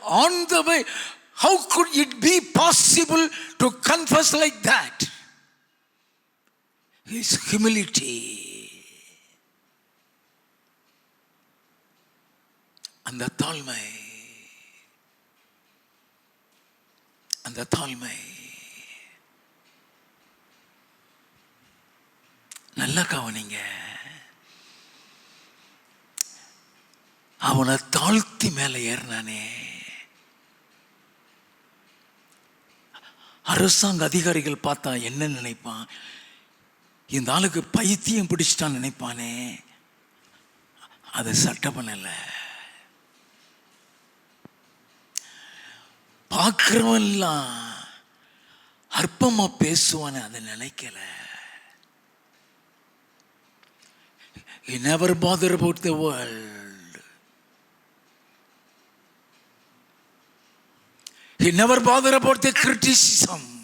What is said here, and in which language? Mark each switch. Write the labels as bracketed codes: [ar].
[en] On the way, how could it be possible to confess like that? His humility, [ta] அந்த தாழ்மை, அந்த தாழ்மை. நல்லா கவனிங்க. அவனை தாழ்த்தி மேலே ஏறினானே. அரசாங்க அதிகாரிகள் பார்த்தா என்ன நினைப்பான்? இந்த ஆளுக்கு பைத்தியம் பிடிச்சிட்டான்னு நினைப்பானே. அது சட்டம் பண்ணல. பார்க்கிறவெல்லாம் அற்பமா பேசுவானே, அதை நினைக்கல. [en] He never bothered about the world. He never bothered about the criticism.